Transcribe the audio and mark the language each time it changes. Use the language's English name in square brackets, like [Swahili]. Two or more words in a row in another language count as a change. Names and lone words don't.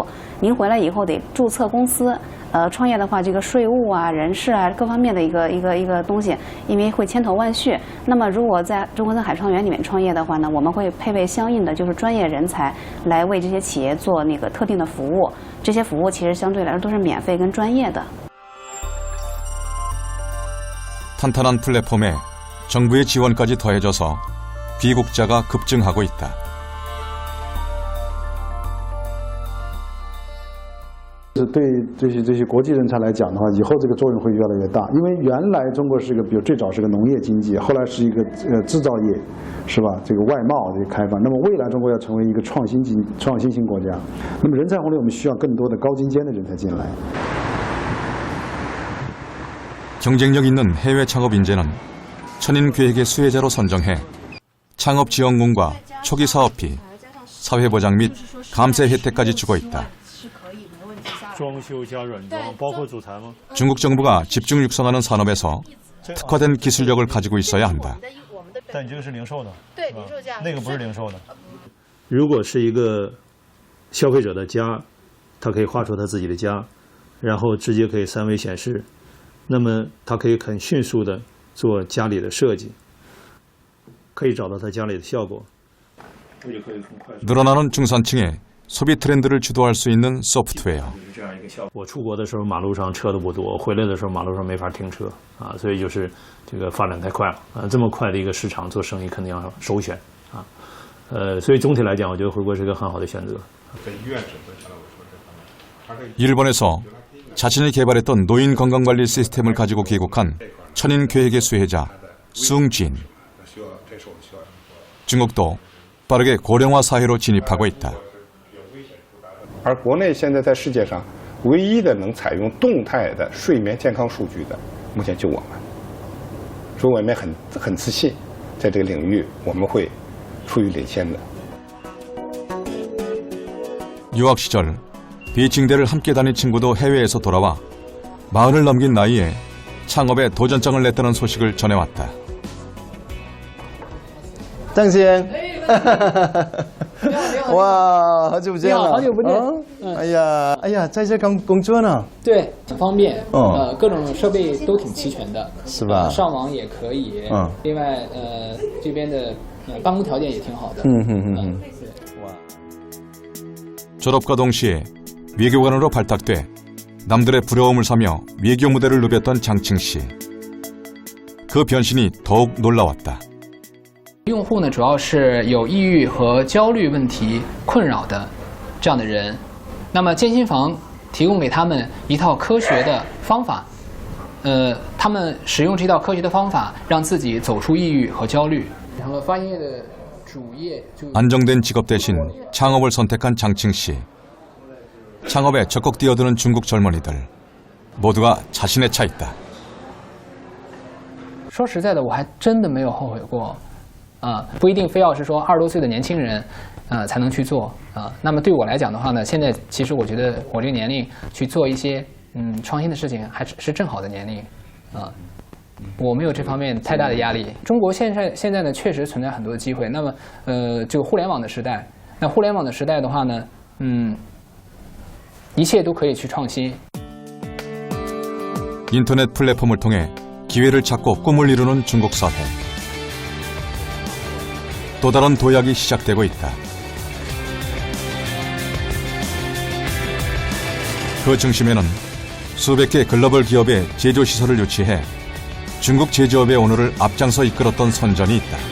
[Chinese] 您回来以后得注册公司。 创业的话，这个税务啊、人事啊各方面的一个东西，因为会千头万绪。那么，如果在中国森海创园里面创业的话呢，我们会配备相应的就是专业人才来为这些企业做那个特定的服务。这些服务其实相对来说都是免费跟专业的。 [Korean] 탄탄한 플랫폼에 정부의 지원까지 더해져서 귀국자가 급증하고 있다. [Chinese] 对这些国际人才来讲的话，以后这个作用会越来越大。因为原来中国是一个，比如最早是个农业经济，后来是一个制造业，是吧？这个外贸的开放。那么未来中国要成为一个创新型国家，那么人才红利我们需要更多的高精尖的人才进来。 [Korean] 경쟁력 있는 해외 창업 인재는 천인 계획의 수혜자로 선정해 창업 지원금과 초기 사업비, 사회보장 및 감세 혜택까지 주고 있다. 중국 정부가 집중 육성하는 산업에서 특화된 기술력을 가지고 있어야 한다. [Chinese] 如果是一个消费者的家，他可以画出他自己的家，然后直接可以3维显示。那么，他可以很迅速的做家里的设计，可以找到他家里的效果。 [Korean] 늘어나는 중산층의 소비 트렌드를 주도할 수 있는 소프트웨어. [Chinese] 我出国的时候，马路上车都不多；回来的时候，马路上没法停车啊，所以就是这个发展太快了啊！这么快的一个市场，做生意肯定要首选啊。所以总体来讲，我觉得回国是一个很好的选择。 [Korean] 일본에서 자신이 개발했던 노인 건강관리 시스템을 가지고 귀국한 천인 계획의 수혜자 숭진. 중국도 빠르게 고령화 사회로 진입하고 있다. [Chinese] 而国内现在在世界上唯一的能采用动态的睡眠健康数据的，目前就我们。所以我们很自信，在这个领域我们会处于领先的。 [Korean] 유학 시절 비칭대를 함께 다닌 친구도 해외에서 돌아와 40을 넘긴 나이에 창업에 도전장을 냈다는 소식을 전해왔다. [Chinese] 郑先，哇，好久不见了！好久不见。哎呀，在这工作呢？对，很方便。各种设备都挺齐全的，是吧？上网也可以。另外，这边的办公条件也挺好的。 [Korean] 졸업과 동시에 외교관으로 발탁돼 남들의 부러움을 사며 외교 무대를 누볐던 장칭 씨. 그 변신이 더욱 놀라웠다. [Chinese] 用户呢，主要是有抑郁和焦虑问题困扰的这样的人，那么健心房提供给他们一套科学的方法，他们使用这套科学的方法，让自己走出抑郁和焦虑。成了发业的主业。 [Korean] 안정된 직업 대신 창업을 선택한 장칭 씨. 창업에 적극 뛰어드는 중국 젊은이들 모두가 자신의 차 있다. [Chinese] 说实在的，我还真的没有后悔过，不一定非要是说20多岁的年轻人，才能去做那么对我来讲的话呢，现在其实我觉得我这个年龄去做一些创新的事情，还是正好的年龄我没有这方面太大的压力。中国现在呢，确实存在很多的机会。那么这个互联网的时代，那互联网的时代的话呢，一切都可以去创新。 [Korean] 인터넷 플랫폼을 통해 기회를 찾고 꿈을 이루는 중국 사회. 또 다른 도약이 시작되고 있다. 그 중심에는 수백 개 글로벌 기업의 제조시설을 유치해 중국 제조업의 오늘을 앞장서 이끌었던 선전이 있다.